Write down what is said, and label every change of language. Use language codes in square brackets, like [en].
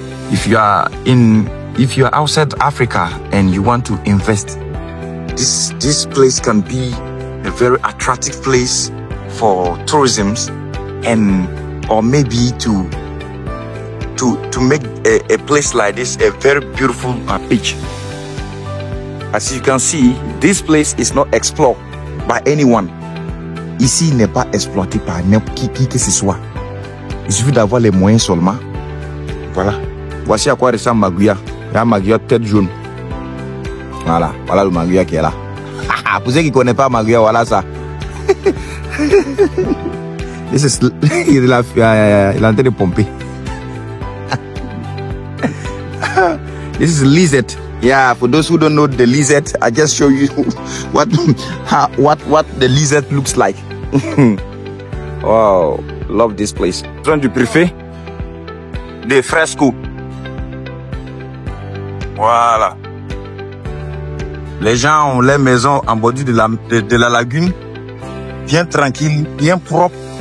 [en] If you are outside Africa and you want to invest, this place can be a very attractive place for tourism, and or maybe to make a place like this a very beautiful beach. As you can see, this place is not explored by anyone. [fr] Ici n'est pas exploité par n'importe qui que ce soit. Il suffit d'avoir les moyens seulement. Voilà. Voici à quoi ressemble Maguia. La Maguia tête jaune. Voilà. Voilà le Maguia qui est là. Pour ceux qui ne connaissent pas Maguia, voilà ça. Il est en train de pomper. [en] This is lizard. Yeah, for those who don't know the lizard, I just show you what the lizard looks like. Wow, love this place. [fr] Zone du préfet de Fresco. Voilà. Les gens ont les maisons en bordure de la lagune, bien tranquille, bien propre.